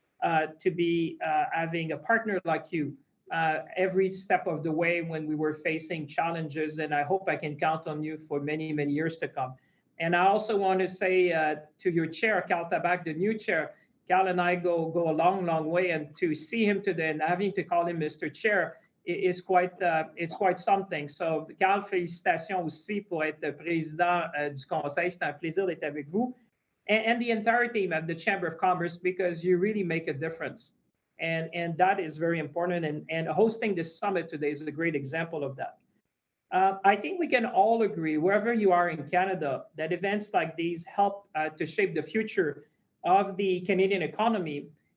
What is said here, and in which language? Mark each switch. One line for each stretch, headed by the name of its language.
English: to be having a partner like you every step of the way when we were facing challenges. And I hope I can count on you for many, many years to come. And I also want to say to your chair, Carl Tabak, the new chair, Carl and I go a long, long way. And to see him today and having to call him Mr. Chair is quite, it's quite something.
French: So, Carl, félicitations aussi pour être président du conseil. C'est un plaisir d'être avec vous.
English: And the entire team at the Chamber of Commerce, because you really make a difference. And that is very important. And hosting this summit today is a great example of that. I think we can all agree, wherever you are in Canada, that events like these help to shape the future of the Canadian economy.